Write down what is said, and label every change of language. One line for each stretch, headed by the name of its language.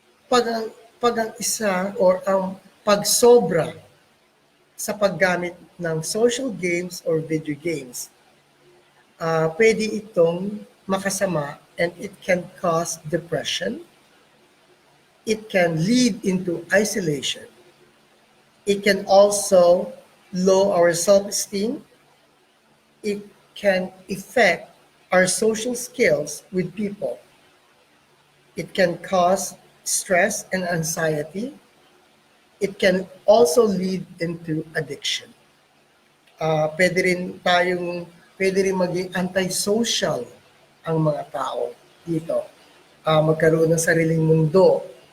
Filipino: Pag ang isa or ang pagsobra sa paggamit ng social games or video games, pwede itong makasama
English: and it can cause depression. It can lead into isolation. It can also lower our self-esteem. It can affect our social skills with people. It can cause stress and anxiety. It can also lead into addiction.
Filipino: Pwede rin maging antisocial ang mga tao dito. Magkaroon ng sariling mundo.